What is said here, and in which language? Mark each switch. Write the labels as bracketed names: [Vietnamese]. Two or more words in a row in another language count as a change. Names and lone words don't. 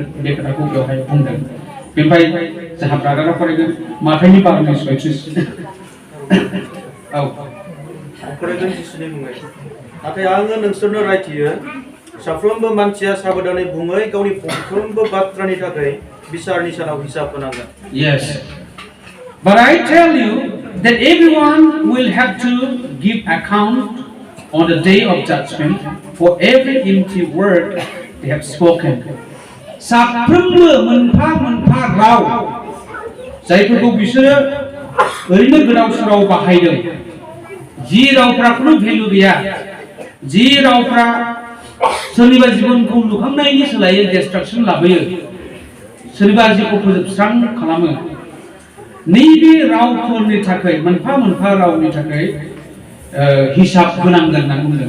[Bodo] बे खोथाखौ बेवहाय बुंदों. बेनिफ्राय जोंहा ब्रादारा फरायगोन माथाइनि 12:36. औ फरायगोन जिसुनि मुङै. नाथाय आङो नोंसोरनो रायथियो, साफ्रोमबो मानसिया साबधानै बुङै गावनि फंफ्रोमबो बाथ्रानि थाखाय बिसारनि सानाव हिसाब होनांगोन. [English] Yes. But I tell you that everyone will have to give account on the day of judgment for every empty word they have spoken. [Bodo] साफ्रोमबो मोनफा मोनफा राव जायफोरखौ बिसोरो ओरैनो गोदाव सोराव बाहायदों, जि रावफ्रा खुनु भेलु गैया, जि रावफ्रा सोरनिबा जिबनखौ लुखांनायनि सोलायै डिस्ट्राक्शन लाबोयो, सोरनिबा जिउखौ फोजोबस्रां खालामो, नैबे रावफोरनि थाखाय मोनफा मोनफा रावनि थाखाय हिसाब होनांगोन होनना बुंदों.